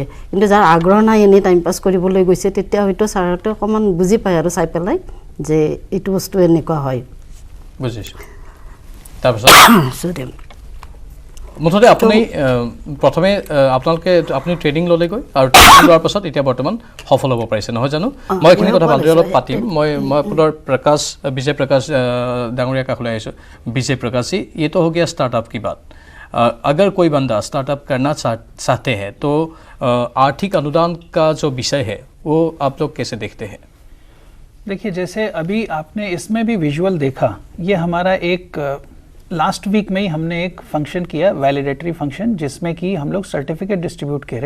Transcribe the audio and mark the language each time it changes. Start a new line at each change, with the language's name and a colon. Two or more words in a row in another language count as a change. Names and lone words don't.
Assamese: কিন্তু যাৰ আগ্ৰহ নাই, এনেই টাইম পাছ কৰিবলৈ গৈছে, তেতিয়া হয়তো ছাৰহঁতে অকণমান বুজি পায় আৰু চাই পেলাই যে এইটো বস্তু এনেকুৱা হয়। বুজিছোঁ। তাৰপিছত মুঠতে আপুনি প্ৰথমে আপুনি ট্ৰেইনিং ল'লেগৈ আৰু ট্ৰেইনিং লোৱাৰ পাছত এতিয়া বৰ্তমান সফল হ'ব পাৰিছে, নহয় জানো? মই এইখিনি কথা ভালদৰে অলপ পাতিম। মই আপোনাৰ বিজয় প্ৰকাশ ডাঙৰীয়া কাষলৈ আহিছোঁ।
Hindi: विजय प्रकाश जी, ये तो हो गया स्टार्टअप की बात। अगर कोई बंदा स्टार्टअप करना चाहते हैं तो आर्थिक अनुदान का जो विषय है वो आप लोग कैसे देखते हैं? देखिए, जैसे अभी आपने इसमें भी विजुअल देखा, ये हमारा एक लास्ट वीक में ही हमने एक फंक्शन किया, वैलिडेटरी फंक्शन, जिसमें कि हम लोग सर्टिफिकेट डिस्ट्रीब्यूट करे।